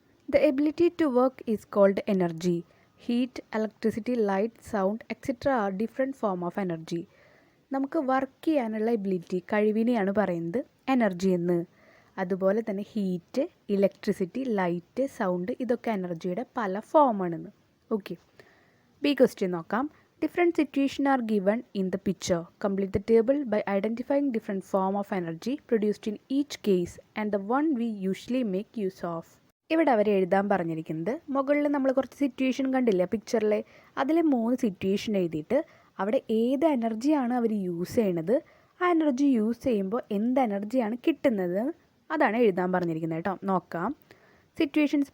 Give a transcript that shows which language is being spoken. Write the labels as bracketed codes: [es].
[en] The ability to work is called energy. Heat, electricity, light, sound etcetera are different form of energy. [ml] നമുക്ക് work ചെയ്യാനുള്ള ability, കഴിവിനെയാണ് പറയുന്നത് energy എന്ന്. അതുപോലെ തന്നെ heat, electricity, light, sound ഇതൊക്കെ എനർജിയുടെ പല ഫോമാണെന്ന്. ഓക്കെ, ബി ക്വസ്റ്റ്യൻ നോക്കാം. [en] Different situations are given in the picture. Complete the table by identifying different form of energy produced in each case and the one we usually make use of. [ml] ഇവിടെ അവർ എഴുതാൻ പറഞ്ഞിരിക്കുന്നത്, മുകളിൽ നമ്മൾ കുറച്ച് situation കണ്ടില്ല പിക്ചറിൽ, അതിൽ 3 സിറ്റുവേഷൻ എഴുതിയിട്ട് അവിടെ ഏത് എനർജിയാണ് അവർ യൂസ് ചെയ്യണത്, ആ എനർജി യൂസ് ചെയ്യുമ്പോൾ എന്ത് എനർജിയാണ് കിട്ടുന്നത്, അതാണ് എഴുതാൻ പറഞ്ഞിരിക്കുന്നത് കേട്ടോ. നോക്കാം. സിറ്റുവേഷൻസ്.